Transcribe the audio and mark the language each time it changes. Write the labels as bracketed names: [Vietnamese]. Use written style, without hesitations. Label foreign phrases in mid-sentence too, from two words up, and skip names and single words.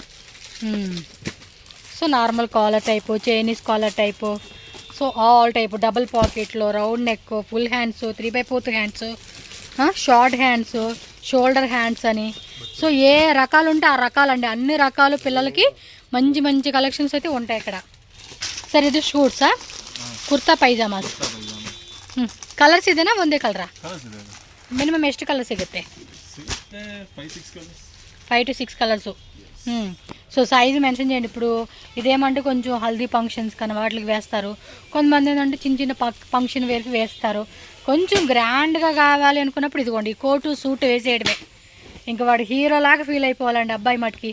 [English] so normal collar type, Chinese collar type, so all type, double pocket, round neck, full hands, 3/4 hands, short hands, shoulder hands అని. [Telugu] సో ఏ రకాలు ఉంటే ఆ రకాలండి, అన్ని రకాలు పిల్లలకి మంచి మంచి కలెక్షన్స్ అయితే ఉంటాయి ఇక్కడ. సరే ఇది షూట్సా, కుర్తా పైజామాస్. [Kannada] ಕಲರ್ಸ್ ಇದೆನಾ ಒಂದೇ ಕಲರಾ? ಕಲರ್ಸ್ ಇದೆ. ಮಿನಿಮಮ್ ಎಷ್ಟು ಕಲರ್ ಸಿಗುತ್ತೆ? ಸಿಗುತ್ತೆ 5-6 ಕಲರ್ಸ್. [Telugu] 5 to 6 కలర్స్. [English] so size mention [Telugu] చేయండి. ఇప్పుడు ఇదేమంటే కొంచెం హల్దీ ఫంక్షన్స్ కానీ వాటికి వేస్తారు, కొంతమంది ఏంటంటే చిన్న చిన్న ఫంక్షన్ వేరుకి వేస్తారు. కొంచెం గ్రాండ్గా కావాలి అనుకున్నప్పుడు ఇదిగోండి కోటు సూట్ వేసేయడమే, ఇంకా వాడు హీరోలాగా ఫీల్ అయిపోవాలండి అబ్బాయి మటుకి.